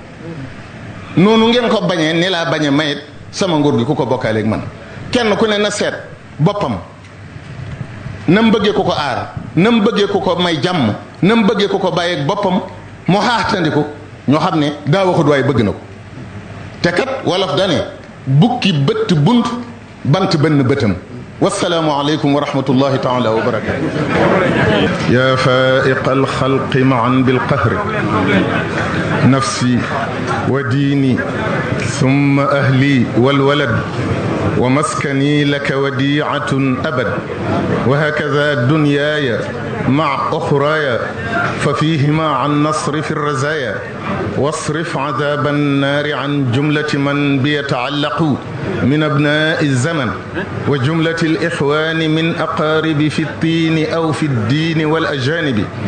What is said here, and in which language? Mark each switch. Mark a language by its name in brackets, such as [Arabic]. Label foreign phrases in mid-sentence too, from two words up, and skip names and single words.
[Wolof] noonu ngeen ko bañee ni laa bañe mayit sama nguur gi ku ko bokkaaleeg man kenn ku ne na seet boppam na mu bëggee ku ko aar na mu bëggee ku ko may jàmm na mu bëggee ku ko bàyyeeg boppam mu xaaxtandiku ñoo xam ne daa waxut waaye bëgg na ko te kat wolof dane bukki bëtt bunt bant benn bëtam [Arabic] والسلام عليكم ورحمة الله تعالى وبركاته يا فائق الخلق معا بالقهر نفسي وديني ثم أهلي والولد ومسكني لك وديعة أبد وهكذا دنياي مع أخراي ففيهما عن نصر في الرزايا واصرف عذاب النار عن جملة من بيتعلق من أبناء الزمن وجملة الإخوان من أقارب في الطين أو في الدين والأجانب